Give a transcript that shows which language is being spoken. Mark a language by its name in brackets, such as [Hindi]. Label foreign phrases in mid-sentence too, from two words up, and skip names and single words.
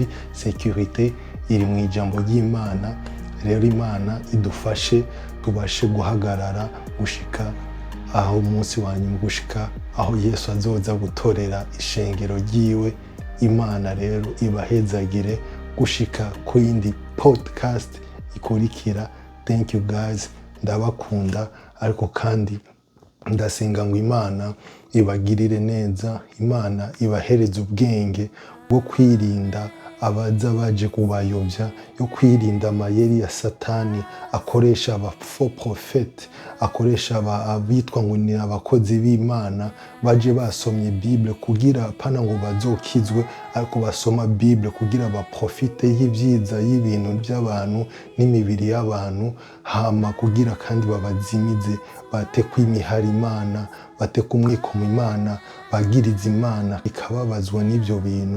[Rundi] Security iri mu ijambo ry'Imana. Rero Imana idufashe tubashe guhagarara gushika aho umunsi wa nyuma, gushika aho Yesu azoza gutorera ishengero ryiwe. Imana rero ibahezagire gushika ku yindi podcast ikurikira. [English] Thank you guys, [Rundi] ndabakunda, ariko kandi ndasenga ngo Imana ibagirire neza, Imana ibahereze ubwenge bwo kwirinda abaza baje kubayobya, yo kwirinda amayeri ya Satani akoresha aba [French] faux prophètes, [Rundi] akoresha abitwa ngo ni abakozi b'Imana baje basomye Bible kugira pana ngo bazokizwe, ariko basoma Bible kugira baprofite y'ibyiza y'ibintu by'abantu n'imibiri y'abantu, hama kugira kandi babazimize, bate kwimihara Imana, bate kumwikoma Imana, bagiriza Imana ikababazwa n'ibyo bintu.